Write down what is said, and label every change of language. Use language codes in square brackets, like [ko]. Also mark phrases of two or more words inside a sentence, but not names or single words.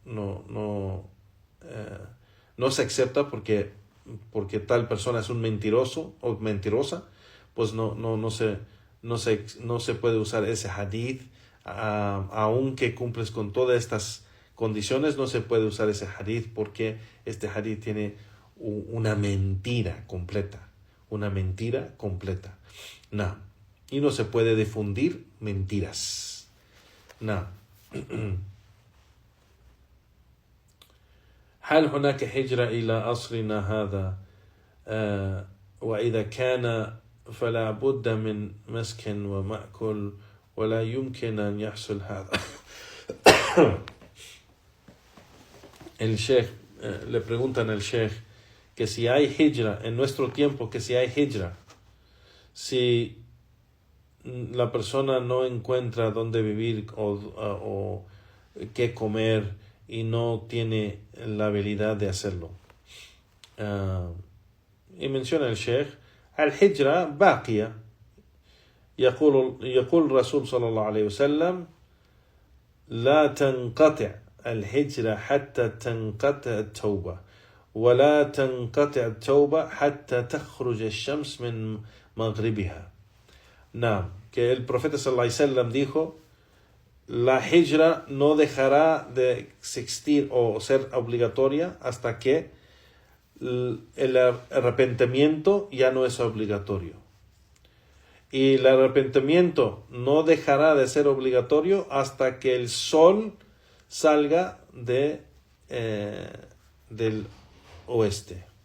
[es] se acepta porque tal persona es un mentiroso o mentirosa, pues no se puede usar ese hadith, aunque cumples con todas estas condiciones, no se puede usar ese hadith porque este hadith tiene una mentira completa, no, y no se puede difundir mentiras, no. [ar] هل هناك هجرة إلى عصرنا هذا وإذا كان فلا بد من مسكن ومأكل ولا يمكن أن يحصل هذا. [es] El Sheikh le preguntan al Sheikh que si hay hijra en nuestro tiempo, que si hay hijra, si la persona no encuentra dónde vivir o qué comer y no tiene la habilidad de hacerlo. Y menciona el Sheikh, [ar] الحجرة باقية. يقول الرسول صلى الله عليه وسلم لا تنقطع الحجرة حتى تنقطع التوبة ولا تنقطع التوبة حتى تخرج الشمس من مغربها [es] que el profeta [ar] صلى الله عليه وسلم [es] dijo, la hijra no dejará de existir o ser obligatoria hasta que el arrepentimiento ya no es obligatorio. Y el arrepentimiento no dejará de ser obligatorio hasta que el sol salga del oeste.